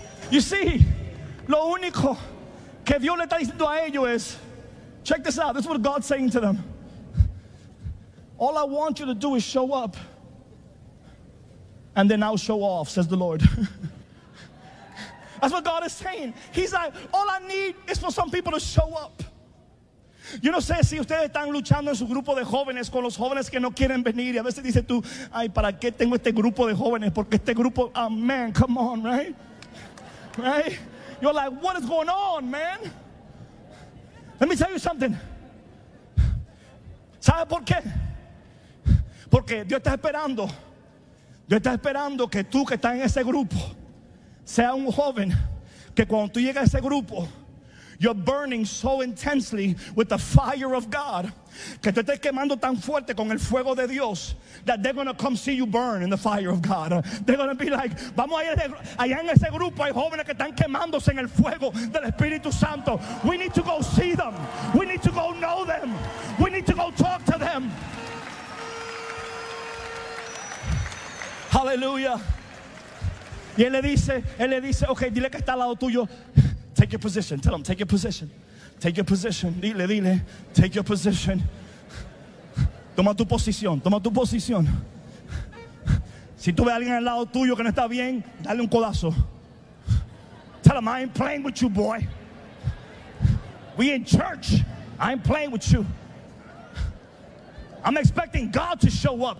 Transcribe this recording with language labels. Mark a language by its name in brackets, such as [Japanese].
[English] You see, [Spanish] lo único que Dios le está diciendo a ellos es, [English] check this out, this is what God's saying to them. All I want you to do is show up, and then I'll show off, says the Lord. That's what God is saying. He's like, all I need is for some people to show up. [Spanish] Yo no sé si ustedes están luchando en su grupo de jóvenes con los jóvenes que no quieren venir, y a veces dices tú, ay, ¿para qué tengo este grupo de jóvenes? Porque este grupo, [English] oh, man, come on, right? Right? You're like, what is going on, man? Let me tell you something. [Spanish] ¿Sabe por qué? Porque Dios está esperando. Dios está esperando que tú que estás en ese grupo sea un joven que cuando tú llegas a ese grupo, [English] you're burning so intensely with the fire of God, [Spanish] que tú estés quemando tan fuerte con el fuego de Dios, [English] that they're going to come see you burn in the fire of God. They're going to be like, [Spanish] vamos allá en ese grupo hay jóvenes que están quemándose en el fuego del Espíritu Santo. [English] We need to go see them. We need to go know them. We need to go talk to them. [Spanish] Hallelujah. Y él le dice, [English] okay, [Spanish] dile que está al lado tuyo. [English] Take your position. Tell him, take your position. Take your position. [Spanish] Dile. Take your position. Toma tu posición. Toma tu posición. Si tú ves a alguien al lado tuyo que no está bien, dale un codazo. [English] Tell him, I ain't playing with you, boy. We in church. I ain't playing with you. I'm expecting God to show up.